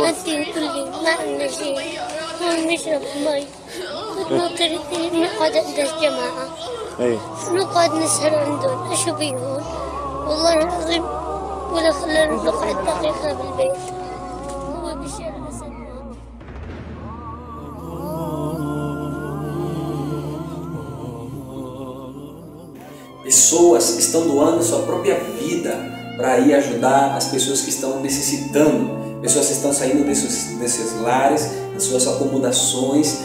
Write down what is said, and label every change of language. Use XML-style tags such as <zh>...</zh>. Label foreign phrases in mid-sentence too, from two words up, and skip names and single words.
<ar>هدين كلي ما عندنا شيء. هون نشرب مي. كنا كريتين نقعد عند الجماعة. ايه. نقعد نسهر عندهم. اشو بيهون؟ والله العظيم ولا خلانا نقعد دقيقة بالبيت. هو بشار الأسد.</ar> <pt>Pessoas que estão doando sua própria vida para ir ajudar as pessoas que estão necessitando, pessoas que estão saindo desses lares, das suas acomodações.</pt>